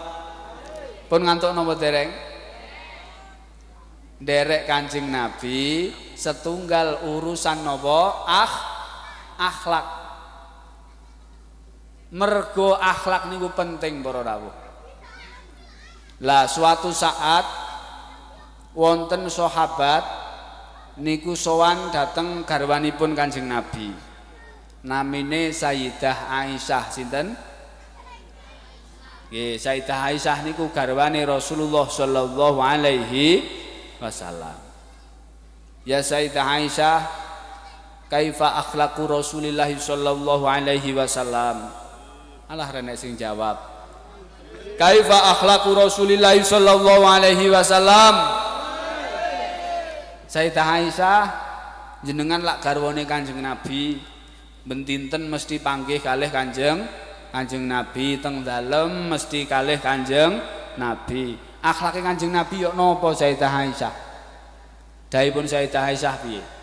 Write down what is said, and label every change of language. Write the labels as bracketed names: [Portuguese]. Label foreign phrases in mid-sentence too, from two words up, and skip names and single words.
[Javanese] Pun ngantuk napa dereng? Derek Kanjeng Nabi setunggal urusan napa? Akhlak. Mergo akhlak niku penting para rawuh. Lah suatu saat wonten sahabat niku sowan dhateng garwanipun Kanjeng Nabi. Namine Sayyidah Aisyah sinten? Nggih, Sayyidah Aisyah niku garwane Rasulullah [Arabic] صلى الله عليه وسلم. [Javanese] Ya Sayyidah Aisyah, [Arabic] كيف أخلاق رسول الله صلى الله عليه وسلم? [Javanese] Alah rene sing jawab. [Arabic] كيف أخلاق رسول الله صلى الله عليه وسلم? [Javanese] Sayyidah Aisyah, jenengan lak garwane Kanjeng Nabi, bentinten mesti panggih kalih Kanjeng Nabi, teng dalem mesti kalih Kanjeng Nabi. Akhlake Kanjeng Nabi yo napa Sayyidah Aisyah? Daipun Sayyidah Aisyah piye?